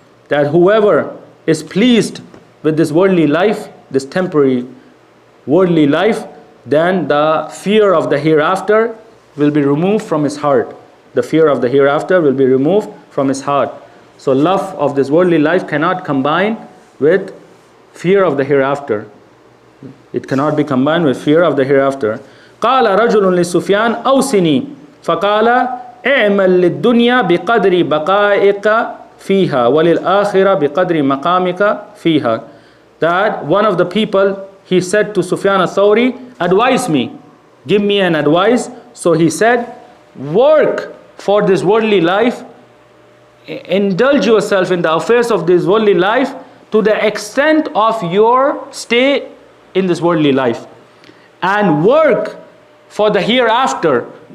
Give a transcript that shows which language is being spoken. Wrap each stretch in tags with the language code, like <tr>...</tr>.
<en>That whoever is pleased with this worldly life, this temporary worldly life, then the fear of the hereafter will be removed from his heart. The fear of the hereafter will be removed from his heart. So love of this worldly life cannot combine with fear of the hereafter. It cannot be combined with fear of the hereafter.</en> <ar>قال رجل لسفيان أوصني فقال اعمل للدنيا بقدر بقائك فيها وللآخرة بقدر مقامك فيها.</ar> <en>That one of the people, he said to Sufyan al-Thawri, advise me, give me an advice. So he said, work for this worldly life, indulge yourself in the affairs of this worldly life to the extent of your stay in this worldly life, and work for the hereafter.</en>